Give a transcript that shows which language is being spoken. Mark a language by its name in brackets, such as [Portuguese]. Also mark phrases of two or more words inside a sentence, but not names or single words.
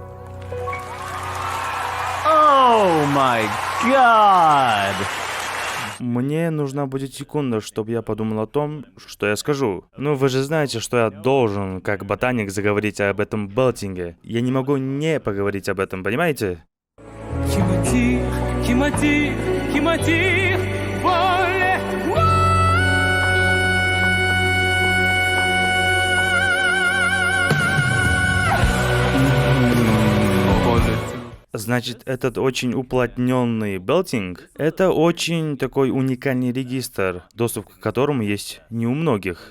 [English] Oh my God! [Russian] Мне нужна будет секунда, чтобы я подумал о том, что я скажу. Ну, вы же знаете, что я должен, как ботаник, заговорить об этом белтинге. Я не могу не поговорить об этом, понимаете? [French] qui m'attire, voler. [Russian] Значит, этот очень уплотненный белтинг — это очень такой уникальный регистр, доступ к которому есть не у многих.